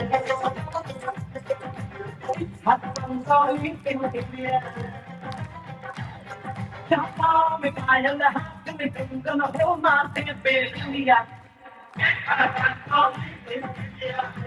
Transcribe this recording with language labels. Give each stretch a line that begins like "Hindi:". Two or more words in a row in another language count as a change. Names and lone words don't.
English: It happens only in India.
Hindi: पाँव में पायल हाथ में कंगन हो माथे पे बिंदिया
English: It happens only in India.